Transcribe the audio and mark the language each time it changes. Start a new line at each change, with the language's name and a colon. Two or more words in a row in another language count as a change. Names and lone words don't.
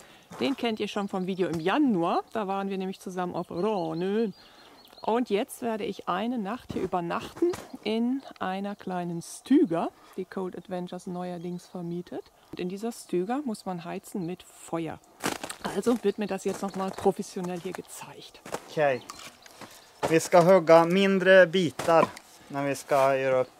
German: Den kennt ihr schon vom Video im Januar. Da waren wir nämlich zusammen auf Rhône. Und jetzt werde ich eine Nacht hier übernachten in einer kleinen Stüger, die Cold Adventures neuerdings vermietet. Und in dieser Stüger muss man heizen mit Feuer. Also wird mir das jetzt nochmal professionell hier gezeigt. Okay.
Swedish: Vi ska hugga mindre bitar när vi ska göra upp.